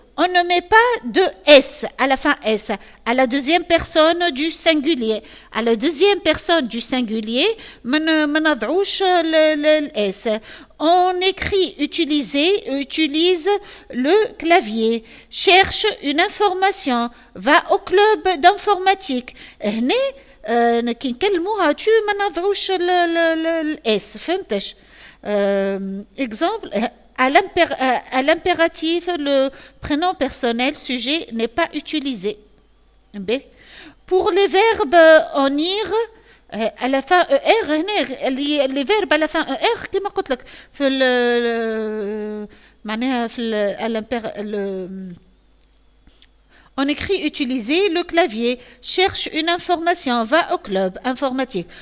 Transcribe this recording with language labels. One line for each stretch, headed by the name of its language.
French: On ne met pas de S à la fin S, à la deuxième personne du singulier. À la deuxième personne du singulier,
Arabic: ما نضعوش ال S.
French: On écrit, utilise le clavier. Cherche une information. Va au club d'informatique.
Arabic: هنا كي نكلموها tu ما نضعوش ال S. فهمتش؟ Exemple.
French: À l'impératif, le prénom personnel sujet n'est pas utilisé. B. Pour les verbes en ir, à la fin ER, les verbes à la fin ER,
Arabic: كما قلت لك في معناها في
French: on écrit utiliser le clavier, cherche une information, va au club informatique.